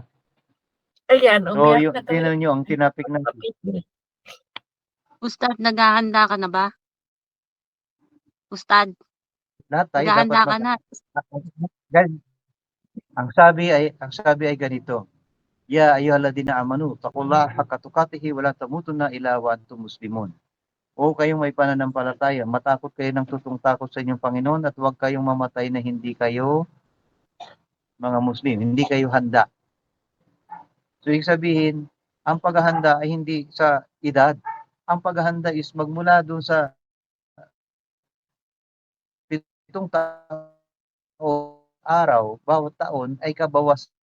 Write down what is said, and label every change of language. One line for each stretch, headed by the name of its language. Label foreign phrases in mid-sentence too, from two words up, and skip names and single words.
Filipino: Ayan, So, umiyak yung na talaga. tinan nyo, ang tinapik natin. Ustad, naghahanda ka na ba? Ustad, Lahat tayo naghahanda dapat ka na. Guys, ang sabi ay ganito.
Arabic: يا أيها الذين آمنوا اتقوا الله حق تقاته ولا تموتن إلا وأنتم مسلمون.
Filipino: O kayong may pananampalataya, matakot kayo ng tutong takot sa inyong Panginoon at huwag kayong mamatay na hindi kayo mga Muslim, hindi kayo handa. So, ibig sabihin, ang paghahanda ay hindi sa edad. Ang paghahanda is magmula doon sa 7 taon araw, bawat taon ay kabawas.